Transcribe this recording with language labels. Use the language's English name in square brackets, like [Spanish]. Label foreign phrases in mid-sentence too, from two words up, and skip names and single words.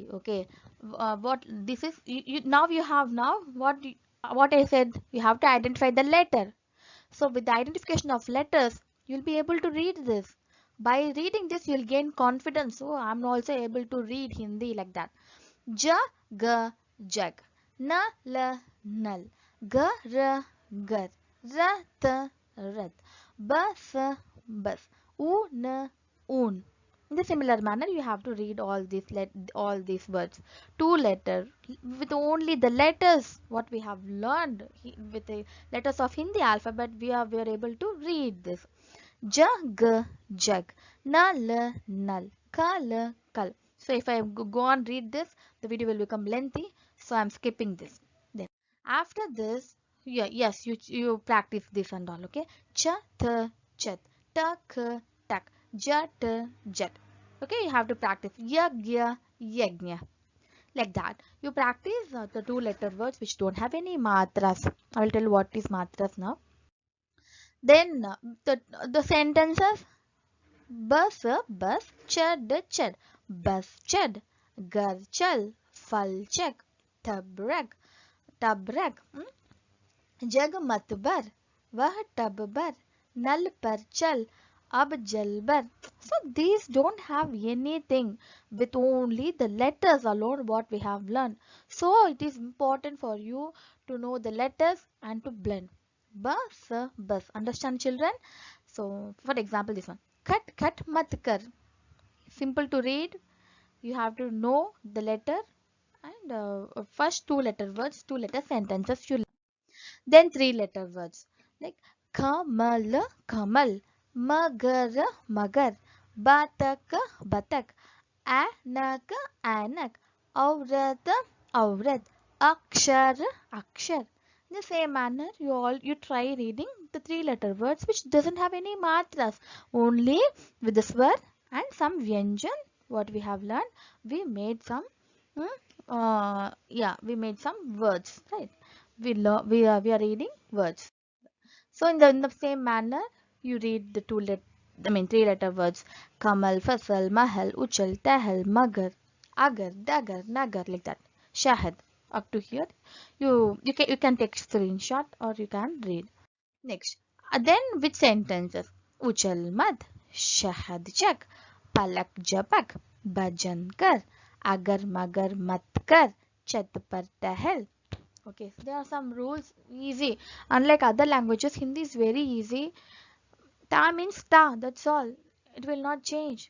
[English] Okay, what this is, now you have now what I said, you have to identify the letter. So with the identification of letters, you'll be able to read this. By reading this, you'll gain confidence. Oh, I'm also able to read Hindi like that. [Hindi] ज, ग, जग। न, ल, नल. ग, र, गर। र, त, रत. ब, स, बस। उ, न, उन. [English] In the similar manner, you have to read all these words. Two letter with only the letters what we have learned with the letters of Hindi alphabet. We are able to read this. [Hindi] ज, ग, जग. न, ल, नल। क, ल, कल. [English] So if I go on read this, the video will become lengthy. So I'm skipping this. Then after this, yes, you practice this and all. [Hindi] Okay. च, त, छत। त, क, तक. ज, त, जत. [English] Okay, you have to practice [Hindi] यज्ञ, यज्ञ. [English] Like that. You practice the two letter words which don't have any matras. I will tell you what is matras now. Then the sentences [Hindi] बस बस चढ़ चढ़ बस चढ़ घर चल फल चख टब रग जग मत बर वह टब बर नल पर चल अब जल बर. [English] So these don't have anything with only the letters alone what we have learned. So it is important for you to know the letters and to blend. [Hindi] बस बस. [English] Understand children? So for example this one. [Hindi] कट कट मत कर. [English] Simple to read. You have to know the letter and first two letter words, two letter sentences you. Then three letter words like [Hindi] कमल, कमल, मगर, मगर, बतख, बतख, अनक, अनक, औरत, औरत, अक्षर, अक्षर. [English] In the same manner, you try reading the three letter words which doesn't have any matras, only with the swar and some vyanjan. What we have learned, we made some, yeah, we made some words, right? We are reading words. So in the same manner, you read the three letter words [Hindi] कमल, फसल, महल, उछल, टहल, मगर, अगर, डगर, [English] Nagar, like that. Shahid. Up to here, you can take screenshot or you can read. Next, then with sentences [Hindi] उछल मत, शहद चख, पलक झपक, भजन कर, अगर मगर मत कर, छत पर टहल. [English] Okay, so there are some rules, easy. Unlike other languages, Hindi is very easy. Ta means ta, that's all. It will not change.